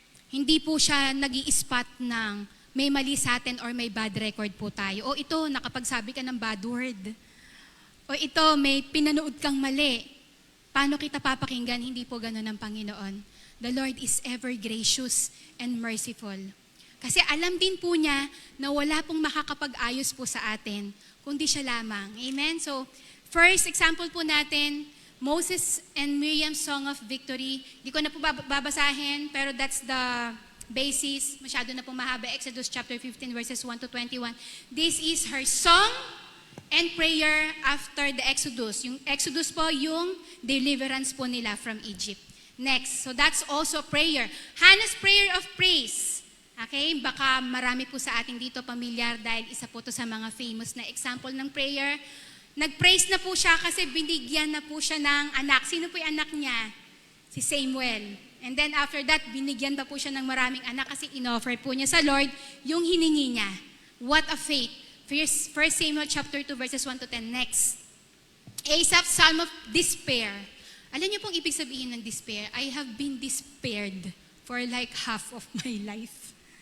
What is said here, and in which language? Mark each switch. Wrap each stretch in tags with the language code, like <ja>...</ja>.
<tl>Hindi po siya nag-i-spot ng may mali sa atin or may bad record po tayo. O ito, nakapagsabi ka ng bad word. O ito, may pinanood kang mali. Paano kita papakinggan? Hindi po ganun ang Panginoon.</tl> <en>The Lord is ever gracious and merciful.</en> <tl>Kasi alam din po niya na wala pong makakapag-ayos po sa atin, kundi siya lamang. Amen? So, first example po natin, Moses and Miriam's Song of Victory. Di ko na po babasahin, pero</tl> <en>that's the basis.</en> <tl>Masyado na po mahaba.</tl> <en>Exodus chapter 15 verses 1 to 21. This is her song and prayer after the Exodus.</en> <tl>Yung Exodus po, yung deliverance po nila from Egypt.</tl> <en>Next, so that's also prayer. Hannah's prayer of praise.</en> <tl>Okay, baka marami po sa atin dito pamilyar dahil isa po to sa mga famous na example ng prayer. Nag-praise na po siya kasi binigyan na po siya ng anak. Sino po yung anak niya? Si Samuel.</tl> <en>And then after that,</en> <tl>binigyan pa po siya ng maraming anak kasi inoffer po niya sa Lord yung hiningi niya.</tl> <en>What a faith. 1 Samuel chapter 2 verses 1 to 10. Next. Asaph's Psalm of Despair.</en> <tl>Alam niyo pong ibig sabihin ng despair?</tl> <en>I have been despaired for like half of my life.</en>